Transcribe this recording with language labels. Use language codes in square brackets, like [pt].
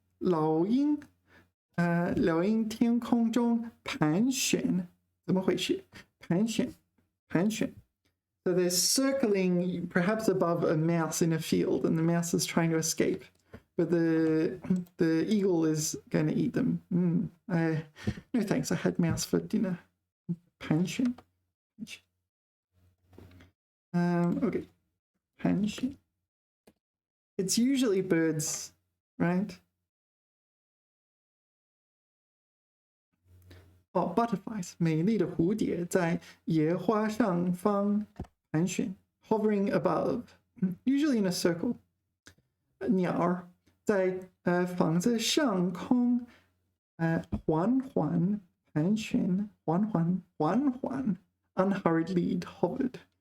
[zh] 老鹰天空中盘旋，怎么回事？盘旋。 [en] So they're circling perhaps above a mouse in a field, and the mouse is trying to escape, but the eagle is going to eat them. No thanks, I had mouse for dinner. [zh] 盘旋. Okay, 盘旋. [en] It's usually birds, right? Oh, butterflies. [zh] 美丽的蝴蝶在野花上方盘旋 [en] hovering above, usually in a circle. [zh] 鸟在房子上空缓缓盘旋 [en] unhurriedly hovered.